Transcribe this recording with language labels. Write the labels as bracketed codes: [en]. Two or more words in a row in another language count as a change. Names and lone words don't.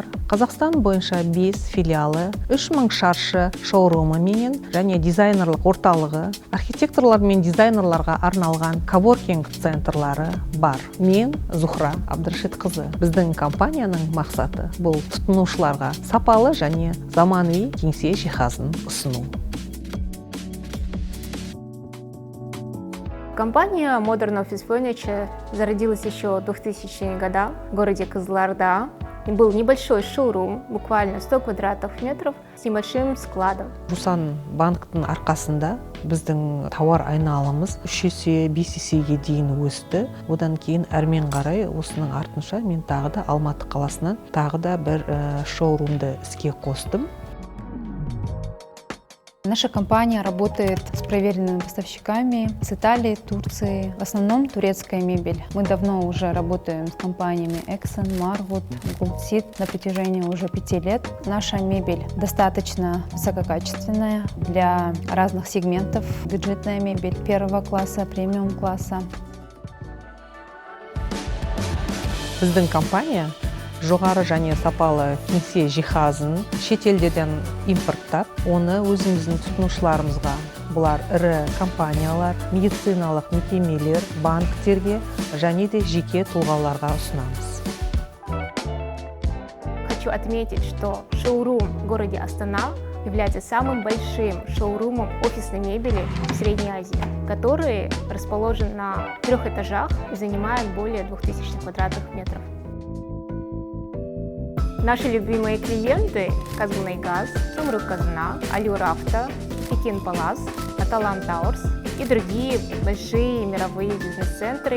[kk] Қазақстан бойынша 5 филиалы, 3000 шаршы шоурумы менен және дизайнерлық орталығы, архитекторлар мен дизайнерларға арналған коворкинг центрлары бар. Мен Зухра Абдрашитқызы. Біздің компанияның мақсаты бұл тұтынушыларға сапалы және заманауи кеңсе жиһазын ұсыну. [ru] Компания Modern Office Furniture зародилась еще в 2000-е годы в городе Кызылорда. И был небольшой шоурум, буквально 100 квадратных метров, с небольшим складом. [kk] Жусан банктың арқасында біздің тауар айналымыз 3 есе 5 есеге дейін өсті. Одан кейін әрмен қарай осының артынша мен тағы да Алматы қаласынан тағы да бір шоурумды іске қостым. [ru] Наша компания работает с проверенными поставщиками с Италии, Турции, в основном турецкая мебель. Мы давно уже работаем с компаниями Exxon, Marwood, Goldseed на протяжении уже 5 лет. Наша мебель достаточно высококачественная для разных сегментов. Бюджетная мебель первого класса, премиум класса. [kk] Біздің компания жоғары және сапалы кеңсе жиһазын шетелдерден импорттап, оны өзіміздің тұтынушыларымызға, бұлар ірі компаниялар, медициналық мекемелер, банктерге және де жеке тұлғаларға ұсынамыз. [ru] Хочу отметить, что шоурум в городе Астана является самым большим шоурумом офисной мебели в Средней Азии, который расположен на 3 этажах и занимает более 2000 квадратных метров. Наши любимые клиенты – Казмунайгаз, Самрұқ-Қазына, Allure Auto, Пекин Палас, Аталан Тауэрс и другие большие мировые бизнес-центры.